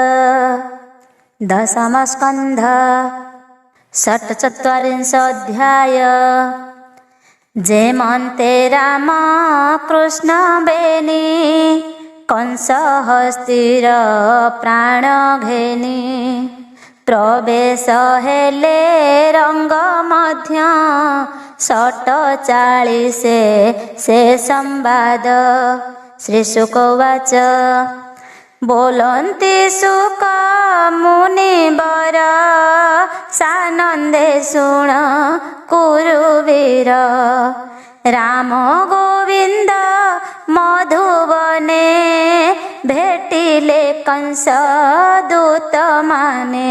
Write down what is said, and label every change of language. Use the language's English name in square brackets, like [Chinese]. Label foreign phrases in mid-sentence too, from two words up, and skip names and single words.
[Odia] ଦଶମସ୍କନ୍ଧ ଷଟ୍‌ଚତ୍ୱାରିଂଶୋଽଧ୍ୟାୟ। ଯେମନ୍ତେ ରାମ କୃଷ୍ଣ ବେନି କଂସ ହସ୍ତିର ପ୍ରାଣ ଘେନି। ପ୍ରବେଶ ହେଲେ ରଙ୍ଗ ମଧ୍ୟ 47 ସେ ସମ୍ବାଦ। [Sanskrit] श्री शुक उवाच [Odia] ବୋଲନ୍ତି ଶୁକ ମୁନିବର ସାନନ୍ଦେ ଶୁଣ କୁରୁବୀର। ରାମ ଗୋବିନ୍ଦ ମଧୁବନେ ଭେଟିଲେ କଂସ ଦୂତ ମାନେ।